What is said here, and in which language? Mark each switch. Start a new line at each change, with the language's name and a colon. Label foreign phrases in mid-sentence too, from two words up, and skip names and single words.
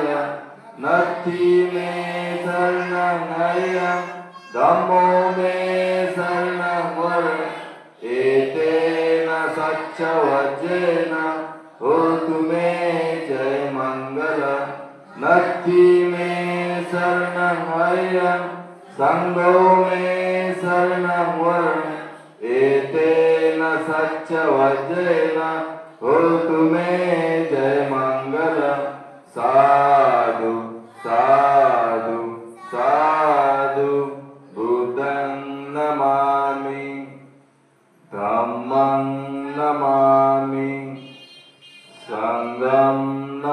Pali: नत्थि मे शरणं अयं धम्मो मे शरणं वरं एतेन सत्यवचेन होतु मे जय मंगल. नत्थि मे शरणं अयं संघो मे शरणं वरं एतेन सत्यवचेन होतु मे जय मंगल. साधु साधु साधु. बुद्धं नमामि धम्मं नमामि संघं